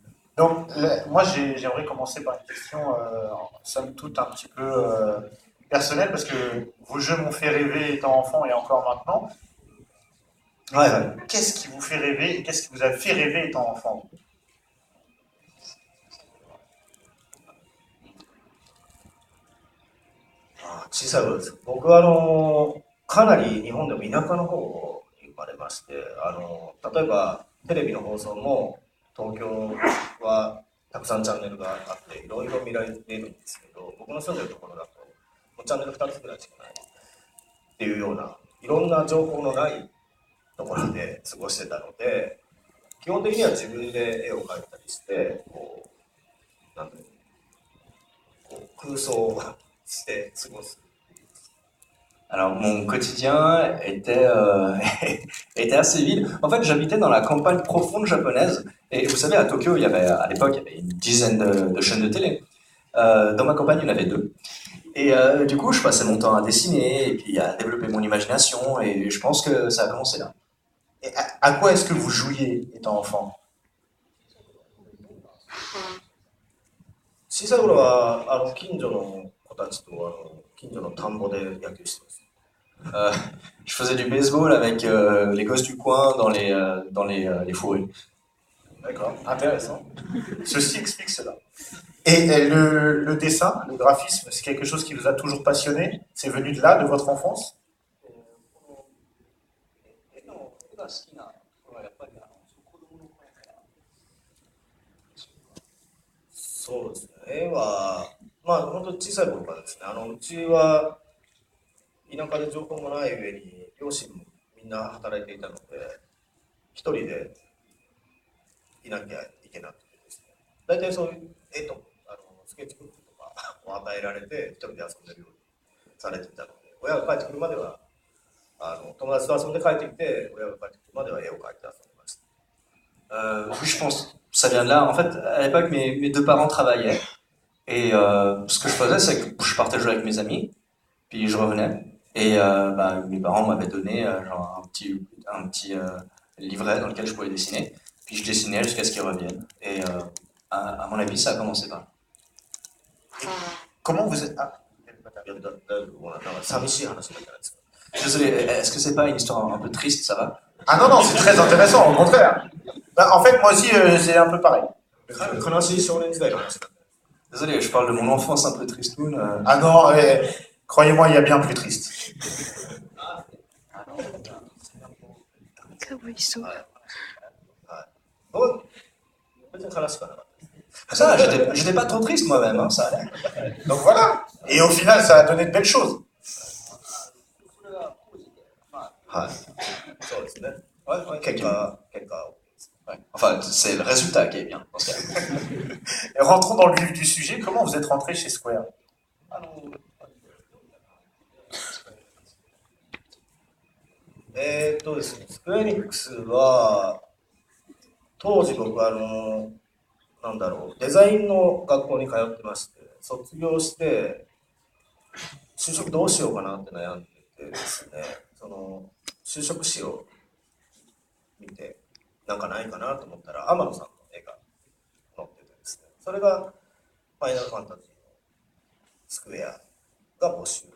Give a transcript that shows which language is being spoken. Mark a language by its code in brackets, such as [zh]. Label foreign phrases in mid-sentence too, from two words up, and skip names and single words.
[fr] Donc, moi, j'aimerais commencer par une question, somme toute, un petit peu personnelle, parce que vos jeux m'ont fait rêver étant enfant et encore maintenant. Mais [ja] はいはい。 [fr] qu'est-ce qui vous fait rêver et qu'est-ce qui vous a fait rêver étant enfant? [ja] 小さい頃です。僕はかなり日本でも田舎の方に生まれまして、例えばテレビの放送も東京はたくさんチャンネルがあっていろいろ見られているんですけど、僕の住んでるところだともうチャンネル2つぐらいしかないっていうようないろんな情報のないところで過ごしてたので、基本的には自分で絵を描いたりしてなんだろう空想をして過ごす。 [fr] Alors, mon quotidien était, était assez vide. En fait, j'habitais dans la campagne profonde japonaise. Et vous savez, à Tokyo, à l'époque, il y avait une dizaine de chaînes de télé. Dans ma campagne, il y en avait deux. Et du coup, je passais mon temps à dessiner et puis à développer mon imagination. Et je pense que ça a commencé là. Et à quoi est-ce que vous jouiez étant enfant? [ja] 小さい頃は近所の子たちと近所の田んぼで野球してます。 [fr] Euh, je faisais du baseball avec les gosses du coin les fourrés. D'accord, intéressant. Ceci explique cela. Et le dessin, le graphisme, c'est quelque chose qui vous a toujours passionné? C'est venu de là, de votre enfance? [ja] 絵の絵が好きなのはやっぱり子供の頃から。そうですね。絵は、まあ本当に小さい頃からですね。うちは田舎で情報もない上に両親もみんな働いていたので、一人でいなきゃいけなくてですね。大体そういう絵とスケッチブックとかを与えられて一人で遊んでるようにされていたので、親が帰ってくるまでは友達と遊んで帰ってきて、親が帰ってくるまでは絵を描いて遊んでました。 [fr] Oui, je pense ça vient de là. En fait, à l'époque, mes deux parents travaillaient. Et ce que je faisais, c'est que je partais jouer avec mes amis, puis je revenais. Et mes parents m'avaient donné genre un petit livret dans lequel je pouvais dessiner. Puis je dessinais jusqu'à ce qu'ils reviennent. Et à mon avis, ça a commencé par là. Comment vous êtes... Ah, [ja] 寂しい話だからですか。 [fr] Désolé, est-ce que c'est pas une histoire un peu triste, ça va? ah non, non, c'est très intéressant, au contraire. Bah, en fait, moi aussi, c'est un peu pareil. [ja] 悲しい少年時代の話だ。 [fr] Désolé, je parle de mon enfance un peu tristoun. Ah non, croyez-moi, il y a bien plus triste. [ja] かわいそう。はい。僕別に悲しくはなかったです。 [fr] Ça, j'étais pas trop triste moi-même, hein, ça allait. Donc voilà. Et au final, ça a donné de belles choses. [ja] はい。そうですね。 [fr] Ouais, ouais, [ja] 結果を。 [fr] ouais. Enfin, c'est le résultat qui est bien dans ce cas. Et rentrons dans le vif du sujet. Comment vous êtes rentré chez Square? [ja] ですね、スクエアエニックスは、当時僕はなんだろう、デザインの学校に通ってまして、卒業して、就職どうしようかなって悩んでてですね、就職誌を見て、なんかないかなと思ったら、天野さんの絵が載っててですね、それが、ファイナルファンタジーのスクエアが募集。